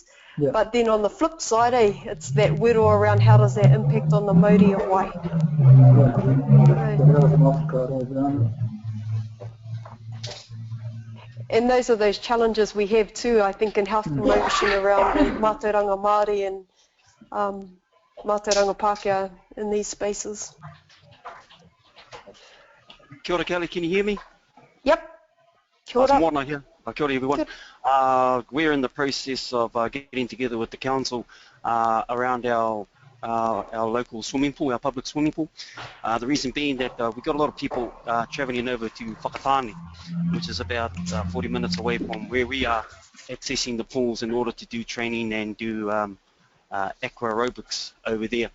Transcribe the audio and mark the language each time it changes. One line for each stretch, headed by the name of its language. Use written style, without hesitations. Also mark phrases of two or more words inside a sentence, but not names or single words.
English: Yeah. But then on the flip side, it's that wero around how does that impact on the Māori and why. Yeah. So that was an off-guard around it. And those are those challenges we have too, I think, in health promotion around
Māori: mātauranga Māori
English: and
Māori: mātauranga Pākehā
English: in these spaces.
Māori: Kia ora,
English: Callie, can you hear me? Yep.
Māori: Kia ora.
English: Moana here.
Māori: Kia ora,
English: everyone. We're in the process of getting together with the council around our local swimming pool, our public swimming pool. The reason being that we've got a lot of people travelling over to Whakatane, which is about 40 minutes away from where we are, accessing the pools in order to do training and do aqua aerobics over there.